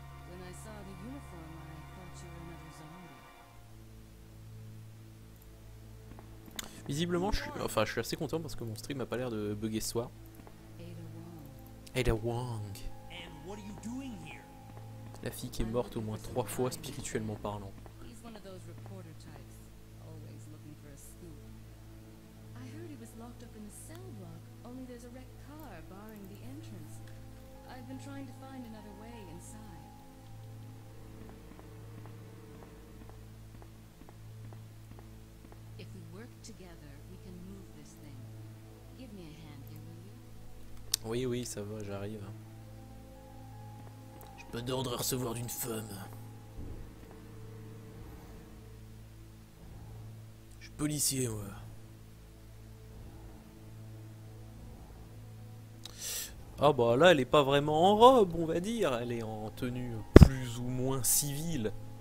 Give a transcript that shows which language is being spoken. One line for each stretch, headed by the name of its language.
English: When I saw the uniform, I thought you were another zombie.
French: Visiblement, je suis assez content parce que mon stream a pas l'air de bugger ce soir. Ada Wong. Ada Wong.
English: And what are you doing here?
French: La fille qui est morte au moins 3 fois spirituellement parlant.
English: He's one of those reporter types, always looking for a scoop. I heard he was locked up in the cell block, only there's a wrecked car barring the entrance. I've been trying to find another way inside. If we work together, we can move this thing. Give me a hand here, will you?
French: Oui, oui, ça va, j'arrive. J'ai pas d'ordre à recevoir d'une femme. Je suis policier, moi. Ah bah là, elle est pas vraiment en robe, on va dire. Elle est en tenue plus ou moins civile.